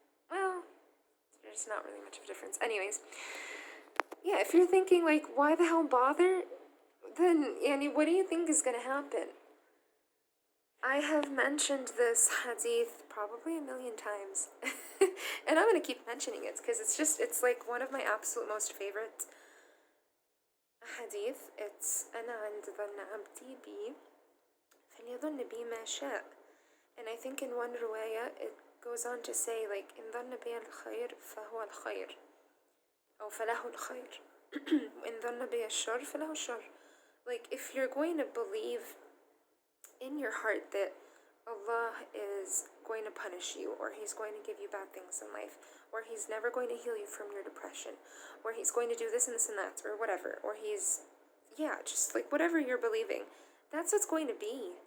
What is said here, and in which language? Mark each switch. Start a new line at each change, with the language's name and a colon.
English: Well, there's not really much of a difference. Anyways, yeah, if you're thinking, like, why the hell bother? Then, Annie, what do you think is going to happen? I have mentioned this hadith probably a million times. And I'm going to keep mentioning it because it's like one of my absolute most favorite hadith. It's
Arabic: أنا عند ظن عبدي بي فليظن بي ما شاء.
English: And I think in one riwayah it goes on to say, like,
Arabic: إن ظن بي الخير فهو الخير أو فله الخير وإن ظن بي الشر فله الشر.
English: Like, if you're going to believe in your heart that Allah is going to punish you, or He's going to give you bad things in life, or He's never going to heal you from your depression, or He's going to do this and this and that, or whatever, or just like whatever you're believing, that's what's going to be.